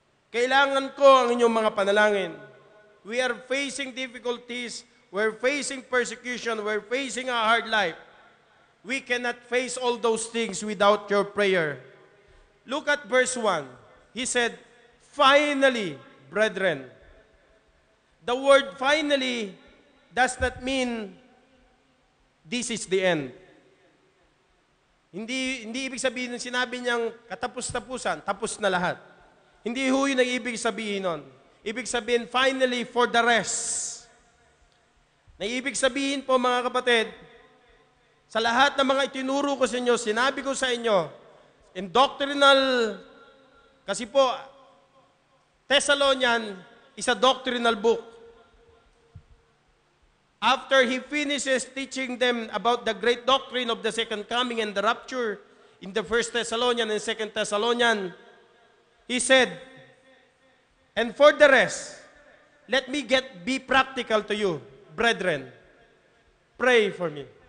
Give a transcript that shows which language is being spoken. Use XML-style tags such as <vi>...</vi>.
<tl>Kailangan ko ang inyong mga panalangin.</tl> <en>We are facing difficulties, we're facing persecution, we're facing a hard life. We cannot face all those things without your prayer. Look at verse 1. He said, finally, brethren. The word finally does not mean this is the end.</en> <tl>Hindi ibig sabihin ng sinabi niyang katapos-tapusan, tapos na lahat. Hindi ho yun ang ibig sabihin nun. Ibig sabihin,</tl> <en>finally, for the rest.</en> <tl>Na ibig sabihin po, mga kapatid, sa lahat ng mga itinuro ko sa inyo, sinabi ko sa inyo, in doctrinal, kasi po,</tl> <en>Thessalonian is a doctrinal book. After he finishes teaching them about the great doctrine of the second coming and the rapture in the First Thessalonian and Second Thessalonian, he said, and for the rest, let me be practical to you, brethren. Pray for me.</en>